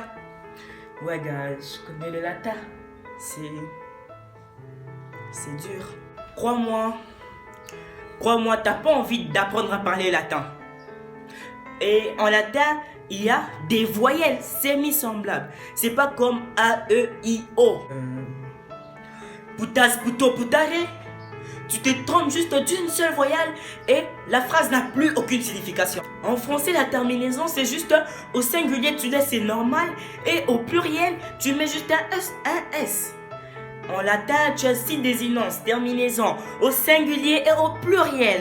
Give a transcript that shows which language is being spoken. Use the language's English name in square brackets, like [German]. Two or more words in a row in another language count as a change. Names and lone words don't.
[French] Ouais gars, je connais le latin. C'est dur. Crois-moi, t'as pas envie d'apprendre à parler latin. Et en latin, il y a des voyelles semi-semblables. C'est pas comme A, E, I, O. [Latin] Putas, puto, putare. [French] Tu te trompes juste d'une seule voyelle et la phrase n'a plus aucune signification. En français, la terminaison, c'est juste au singulier, tu laisses c'est normal et au pluriel, tu mets juste un S. En latin, tu as 6 désinences, terminaisons, au singulier et au pluriel.